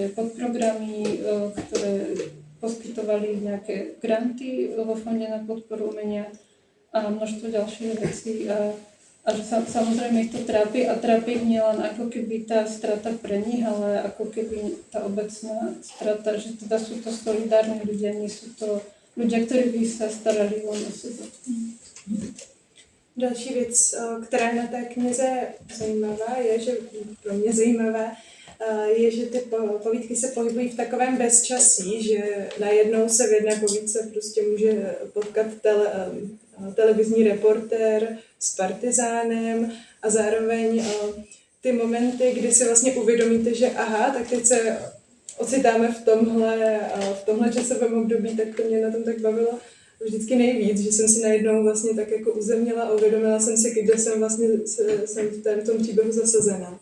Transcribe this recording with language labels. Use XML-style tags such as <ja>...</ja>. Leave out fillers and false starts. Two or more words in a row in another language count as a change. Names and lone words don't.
<sk>podprogramy, ktoré poskytovali nejaké granty vo Fonde na podporu umenia a množstvo ďalších vecí a že samozrejme ich to trápi a trápi ich nielen ako keby tá strata pre nich, ale ako keby tá obecná strata, že teda sú to solidárni ľudia, nie sú to ľudia, ktorí by sa starali o sebe.</sk> <cs>Další věc, která je na té knize zajímavá, je, že pro mě zajímavá, je, že ty povídky se pohybují v takovém bezčasí, že najednou se v jedné povídce prostě může potkat televizní reportér s partizánem a zároveň ty momenty, kdy si vlastně uvědomíte, že aha, tak teď se ocitáme v tomhle časovém období, tak to mě na tom tak bavilo vždycky nejvíc, že jsem si najednou vlastně tak jako uzemnila a uvědomila jsem si, kde jsem vlastně jsem v tom příběhu zasazena.</cs>